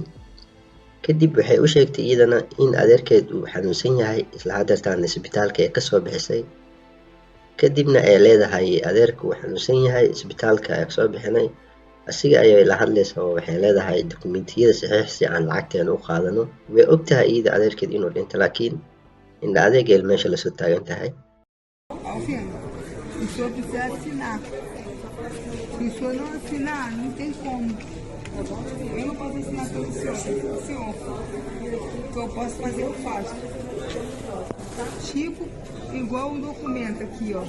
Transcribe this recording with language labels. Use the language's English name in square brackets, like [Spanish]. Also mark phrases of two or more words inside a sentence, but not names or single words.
[Somali] Kadib waxay u sheegtay iyadana in adeerkeed uu xanuunsan yahay, isla hadeertaan isbitaalka ay kasoo bixisay. Kadibna ay leedahay adeerku wuu xanuunsan yahay, isbitaalka ayaa kasoo bixinay. Asiga ayay la hadlaysaa oo waxay leedahay dukumentiyada saxiix si aan lacagteena u qaadano. Way ogtahay iyada adeerkeed inuu dhinto, laakiin indha adeegay meesha lasoo taagan tahay. [Portuguese] O senhor precisa assinar. Se o senhor não assinar, não tem como. Eu não posso assinar pelo senhor. Senhor, o que eu posso fazer, eu faço. Tipo, igual o documento aqui, ó.